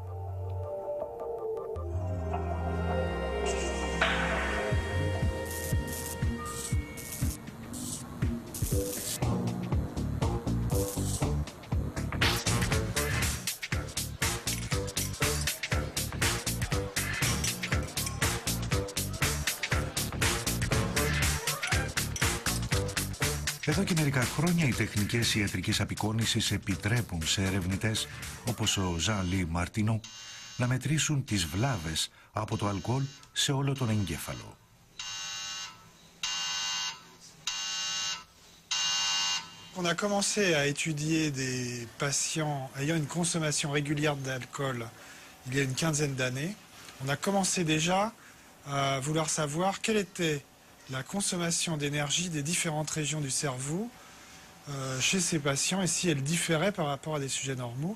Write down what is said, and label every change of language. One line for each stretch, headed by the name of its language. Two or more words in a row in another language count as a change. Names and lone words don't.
Greek: Εδώ και μερικά χρόνια οι τεχνικές ιατρικής απεικόνησης επιτρέπουν σε ερευνητές όπως ο Jean-Louis Martineau να μετρήσουν τις βλάβες από το αλκοόλ σε όλο τον εγκέφαλο.
French: On a commencé à étudier des patients ayant une consommation régulière d'alcool il y a une quinzaine d'années. On a commencé déjà à vouloir savoir quelle était la consommation d'énergie des différentes régions du cerveau chez ces patients et si elle différait par rapport à des sujets normaux.